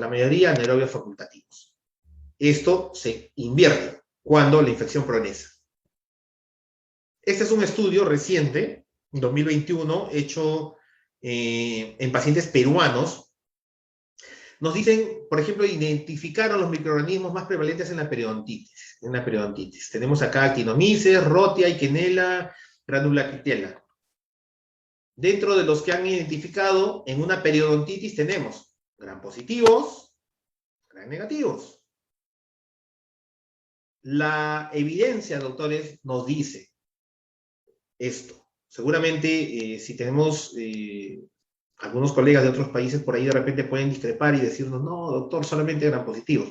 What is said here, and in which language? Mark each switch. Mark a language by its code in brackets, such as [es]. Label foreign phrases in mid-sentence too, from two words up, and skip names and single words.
[es] La mayoría anaerobios facultativos. Esto se invierte cuando la infección progresa. Este es un estudio reciente, 2021, hecho en pacientes peruanos. Nos dicen, por ejemplo, identificaron los microorganismos más prevalentes en la periodontitis. Tenemos acá actinomyces, rotia, Quenella, granulocitela. Dentro de los que han identificado en una periodontitis tenemos gram positivos, gram negativos. La evidencia, doctores, nos dice esto. Seguramente, si tenemos algunos colegas de otros países por ahí de repente pueden discrepar y decirnos, no, doctor, solamente gram positivos.